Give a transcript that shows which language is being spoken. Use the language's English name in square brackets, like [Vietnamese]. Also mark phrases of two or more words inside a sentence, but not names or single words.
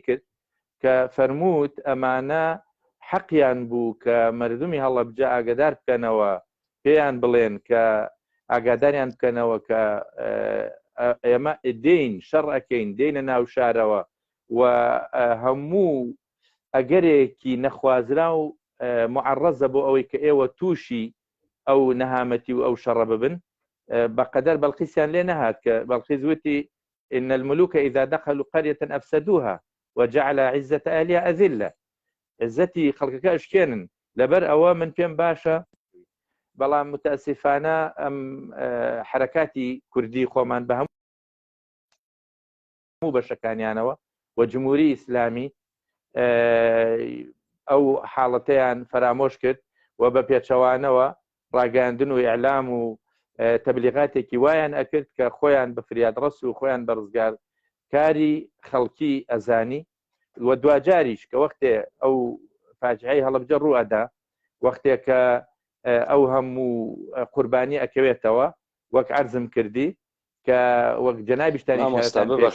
[Central Kurdish] کرد کە فەرمووت ئەمانە حەقیان بوو کە مەردومی هەڵەبجە ئاگادار بکەنەوە، پێیان بڵێن کە ئاگاداریان بکەنەوە کە ئێمە دێین شەڕ ئەکەین دێنە ناو شارەوە و هەموو ئەگەرێکی نەخوازرا و معەڕەزە بۆ ئەوەی کە ئێوە تووشی ئەو نەهامەتی و ئەو شەڕە ببن. بەقەدەر بەڵقیسیان لێ نەهات کە بەڵقیس وتی [Arabic] إن الملوك إذا دخلوا قرية أفسدوها وجعل عزة أهلها أذلة. [Central Kurdish] عزەتی خەڵکەکە ئەشکێنن لەبەر ئەوە من پێم باشە، بەڵام متاسفانە ئەم حرەکاتی کوردی خۆمان بە هەموو بەشەکانیانەوە و جمهوری ئیسلامی ئەو حاڵەتەیان فرامۆش کرد و بە پێچەوانەوە ڕاگەاندن و ئیعلام و تەبلیغاتێکی وایان ئەکرد کە خۆیان بە فریادڕەس و خۆیان بە ڕزگارکاری خەڵکی ئەزانی و دوجاریش کە وەختێ ئەو فاجعەی هەڵەبجە ڕوئەدا، وەختێک کە ئەو هەموو قوربانی ئەکەوێتەوە وەک عەرزم کردی کە وەک جەنابیشتانی